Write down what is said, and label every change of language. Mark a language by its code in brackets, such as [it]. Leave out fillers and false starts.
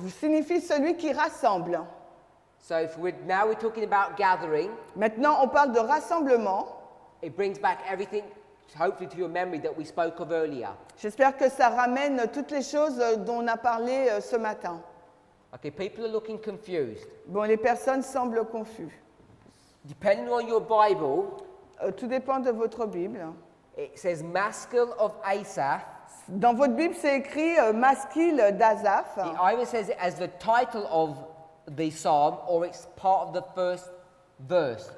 [fr] signifie celui qui rassemble. [en] So if now we're talking about gathering, [fr] Maintenant, on parle de rassemblement. [en] it brings back everything, hopefully to your memory, that we spoke of earlier. [fr] J'espère que ça ramène toutes les choses dont on a parlé ce matin. [en] Okay, people are looking confused. [fr] Bon, les personnes semblent confuses. [en] Depending on your Bible, [fr] Tout dépend de votre Bible. [en] it says Maskil of Asaph. [fr] Dans votre Bible, c'est écrit masquille d'Asaph. [en] It either says it as the title of the psalm or it's part of the first verse.